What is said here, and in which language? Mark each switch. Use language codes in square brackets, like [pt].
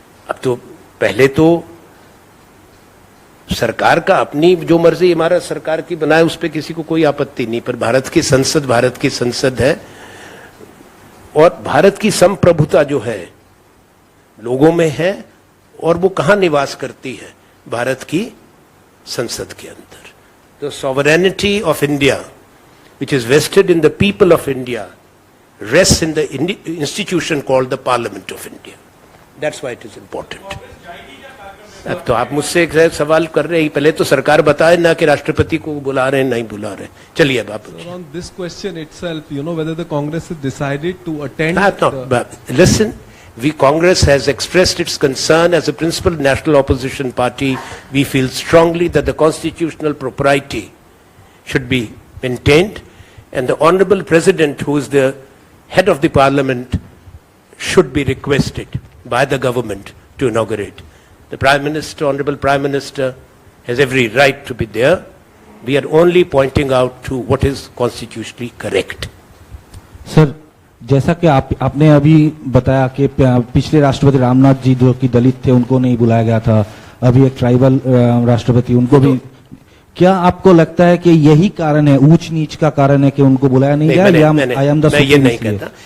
[hi] अब तो पहले तो सरकार का अपनी जो मर्जी इमारत सरकार की बनाए उस पर किसी को कोई आपत्ति नहीं, पर भारत की संसद है और भारत की संप्रभुता जो है लोगों में है और वो कहां निवास करती है, भारत की संसद के अंदर। [en] The sovereignty of India which is vested in the people of India rests in the institution called the Parliament of India. That's why it is important. [hi] अब तो आप मुझसे एक सवाल कर रहे हैं, पहले तो सरकार बताए ना कि राष्ट्रपति को बुला रहे हैं नहीं बुला रहे। चलिए अब आप [en] on this question itself, you know, whether the Congress has decided to attend listen, Congress has expressed its concern as a principal national opposition party. We feel strongly that the constitutional propriety should be maintained and the honorable president, who is the head of the parliament, should be requested by the government to inaugurate. The Prime Minister, Honorable Prime Minister, has every right to be there. We are only pointing out to what is constitutionally correct. [hi] Sir, जैसा कि आपने अभी बताया कि पिछले राष्ट्रपति रामनाथ जी जो कि दलित थे उनको नहीं बुलाया गया था, अभी एक ट्राइबल राष्ट्रपति उनको भी, क्या आपको लगता है कि यही कारण है, ऊंच नीच का कारण है कि उनको बुलाया नहीं गया? मैं ये नहीं कहता।